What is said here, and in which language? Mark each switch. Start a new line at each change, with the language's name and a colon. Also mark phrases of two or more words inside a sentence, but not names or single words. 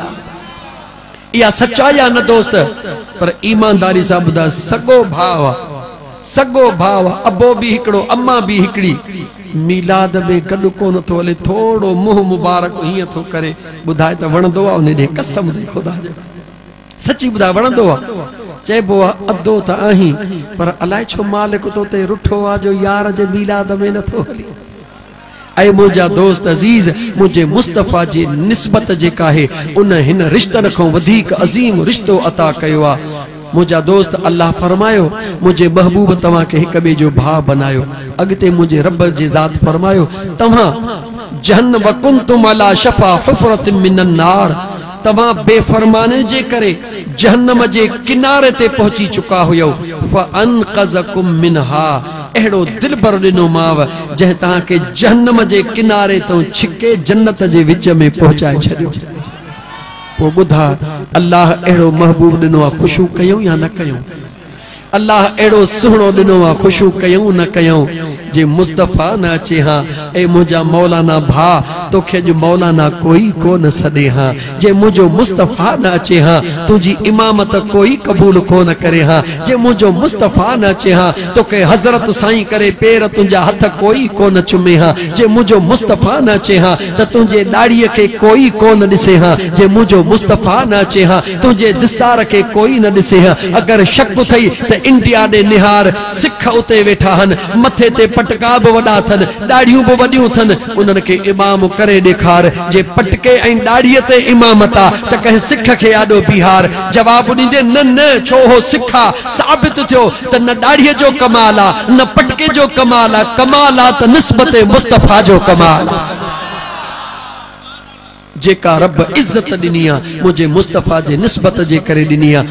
Sindhi: या सच्चाई न दोस्त पर ईमानदारी सां बुधा सगो भाव अबो भी हिकड़ो अम्मा भी हिकड़ी मीलाद में गॾु कोन थो हले थोड़ो मुंह मुबारक हिय थो करे बुधाए त वणंदो आ उन ॾे कसम दे खुदा जो सच्ची बुधा वणंदो आ चइबो आ अधो त आहीं पर अलाए छो मालिक तो ते रुठो आ जो यार जे मीलाद में नथो हले। ऐ मुझा दोस्त अजीज मुझे मुस्तफ़ा जी निस्बत जेका है उन हिन रिश्तन खां वधीक अजीम रिश्तो अता कयो आ। मुझा दोस्त अल्लाह फरमायो मुझे महबूब तवा के हिक बे जो भाव बनायो। अगते मुझे रब जी जात फरमायो तवा जहन्नम
Arabic: وكنتم على شفا حفرة من النار
Sindhi: तवा बेफरमाने जे करे जहन्नम जे किनारे ते पहुंची चुका हुयो
Arabic: فأنقذكم منها
Sindhi: एड़ो दिल भर दिनो माव जह ता के जहन्नम जे किनारे तो छिके जन्नत जे विच में पहुंचाए छडियो। पो बुधा अल्लाह एड़ो महबूब दिनो आ खुशू कयो या न कयो। अल्लाह एड़ो सुहणो दिनो आ खुशू कयो न कयो जे मुस्तफ़ा न अचे हाँ ए मुझा मौलाना भा तोखे जो मौलाना कोई को न सदे हाँ जे मुझो मुस्तफ़ा न अचे हाँ तुझी इमामत कोई कबूल को न करे हाँ जे मुझो मुस्तफ़ा न अचे हाँ तोखे हजरत साईं करे पैर तुझा हथ कोई को न चुमे हाँ जे मुझो मुस्तफ़ा न अचे हाँ त तुझे दाढ़ीअ के कोई को न दिसे हाँ जे मुझो मुस्तफ़ा न अचे हाँ तुझे दस्तार के कोई न दिसे हाँ। अगर शक थई त इंडिया दे निहार सिख उते वेठा हन मथे ते पटका भी वडा थन दाढ़ियों भी वडियूं थन उन्हनि के इमाम करे ॾेखार जे पटके ऐं दाढ़ीअ ते इमामत आ त कंहिं सिख खे आॾो बिहार जवाब ॾींदे न न छो हो सिखा साबित थियो त न दाढ़ीअ जो कमाल आ न पटके जो कमाल आ त निस्बत मुस्तफ़ा जो कमाल जेका रब इज्जत दिनी आ मुझे मुस्तफ़ा जे निस्बत जे करे दिनी आ।